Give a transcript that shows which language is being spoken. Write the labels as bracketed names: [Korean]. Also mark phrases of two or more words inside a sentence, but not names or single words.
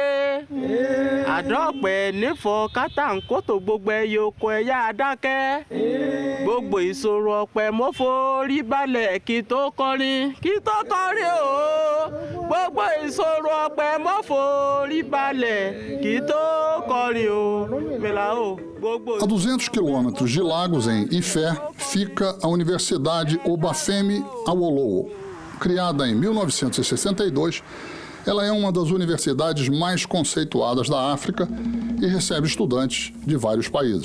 [Yoruba] Àdọ́pẹ́ nífọ̀ kátàǹkótó gbogbo ẹyẹ oko ẹ̀yà adákẹ́. Gbogbo ìṣòro ọpẹ́ mo forí balẹ̀ kí tó kọrin o. Gbogbo ìṣòro ọpẹ́ mo forí balẹ̀ kí tó kọrin o. Mela o. [Portuguese] A 200 quilômetros de Lagos, em Ifé, fica a Universidade Obafemi Awolowo. Criada em 1962, ela é uma das universidades mais conceituadas da África e recebe estudantes de vários países.